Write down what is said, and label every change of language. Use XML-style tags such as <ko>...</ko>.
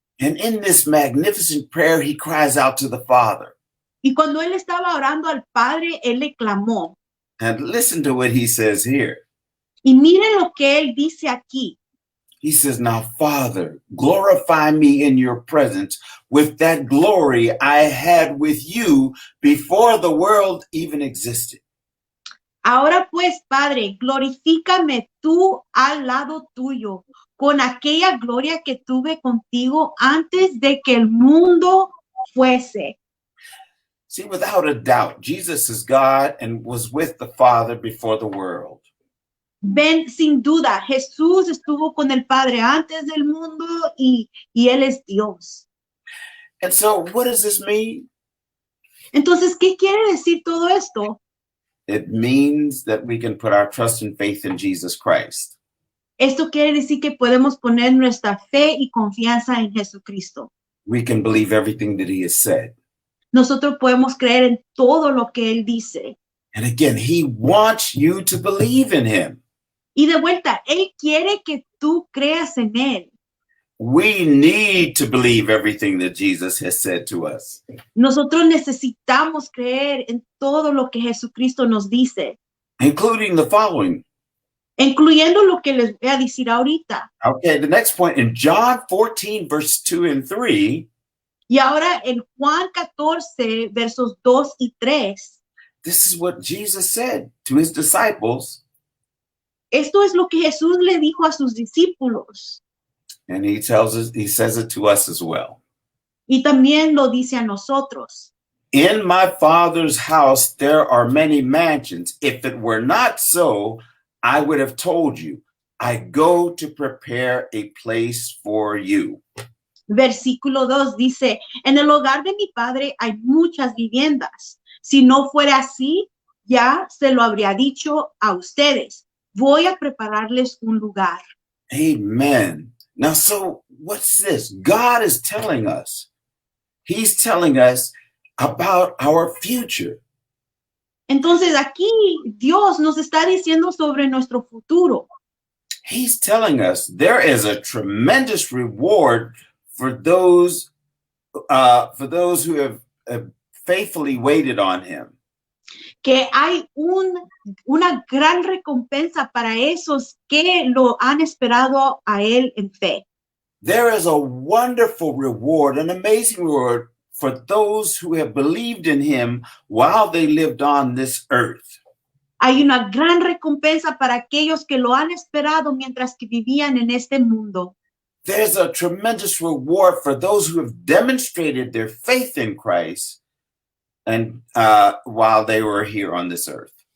<en>And in this magnificent prayer, he cries out to the Father.</en> <es>Y cuando él estaba orando al Padre, él le clamó.</es> <en>And listen to what he says here.</en> <es>Y miren lo que él dice aquí.</es> <en>He says, now, Father, glorify me in your presence with that glory I had with you before the world even existed.</en> <es>Ahora pues, Padre, glorifícame tú al lado tuyo, con aquella gloria que tuve contigo antes de que el mundo fuese.</es> <en>See, without a doubt, Jesus is God and was with the Father before the world.</en> <es>Ven, sin duda, Jesús estuvo con el Padre antes del mundo y Él es Dios.</es> <en>And so what does this mean?</en> <es>Entonces, ¿qué quiere decir todo esto?</es> <en>It means that we can put our trust and faith in Jesus Christ.</en> <es>Esto quiere decir que podemos poner nuestra fe y confianza en Jesucristo.</es> <en>We can believe everything that he has said.</en> <es>Nosotros podemos creer en todo lo que Él dice.</es> <en>And again, he wants you to believe in him.</en> <es>Y de vuelta, Él quiere que tú creas en Él.</es> <en>We need to believe everything that Jesus has said to us.</en> <es>Nosotros necesitamos creer en todo lo que Jesucristo nos dice,</es> <en>Including the following.</en> <es>incluyendo lo que les voy a decir ahorita.</es> <en>Okay, the next point in John 14, verse 2 and 3,</en> <es>Y ahora en Juan 14, versos 2 y 3,</es> <en>this is what Jesus said to his disciples.</en> <es>esto es lo que Jesús le dijo a sus discípulos.</es> <en>And he says it to us as well.</en> <es>Y también lo dice a nosotros.</es> <en>In my Father's house, there are many mansions. If it were not so, I would have told you, I go to prepare a place for you.</en> <es>Versículo 2 dice, en el hogar de mi Padre hay muchas viviendas. Si no fuera así, ya se lo habría dicho a ustedes. Voy a prepararles un lugar.</es> <en>Amen. Now, so what's this? God is telling us. He's telling us about our future.</en> <es>Entonces aquí Dios nos está diciendo sobre nuestro futuro.</es> <en>He's telling us there is a tremendous reward for those who have faithfully waited on him.</en> <es>Que hay una gran recompensa para esos que lo han esperado a Él en fe.</es> <en>There is a wonderful reward, an amazing reward for those who have believed in him while they lived on this earth.</en> <es>Hay una gran recompensa para aquellos que lo han esperado mientras que vivían en este mundo.</es> <en>There's a tremendous reward for those who have demonstrated their faith in Christ and while they were here on this earth.</en>